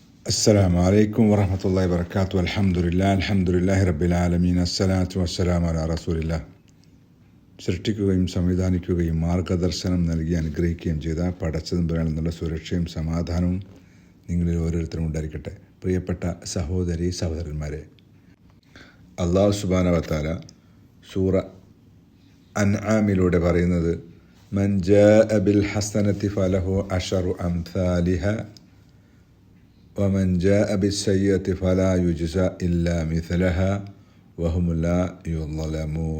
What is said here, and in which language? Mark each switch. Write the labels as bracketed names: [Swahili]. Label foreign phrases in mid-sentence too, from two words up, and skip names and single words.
[Arabic] السلام عليكم ورحمة الله وبركاته. الحمد لله رب العالمين. الصلاة والسلام على رسول الله. [Malayalam] സൃഷ്ടിക്കുകയും സംവിധാനിക്കുകയും മാർഗദർശനം നൽകി അനുഗ്രഹിക്കുകയും ചെയ്ത പടച്ചതമ്പുരാനിൽ നിന്നുള്ള സുരക്ഷയും സമാധാനവും നിങ്ങളിൽ ഓരോരുത്തരും ഉണ്ടായിരിക്കട്ടെ. പ്രിയപ്പെട്ട സഹോദരി സഹോദരന്മാരെ, [Arabic] الله سبحانه وتعالى [Malayalam] സൂറ അൻആമിലൂടെ പറയുന്നത്, [Arabic] من جاء بالحسنة فله عشر أمثالها ومن جاء بالسيئة فلا يجزى إلا مثلها وهم لا يظلمون.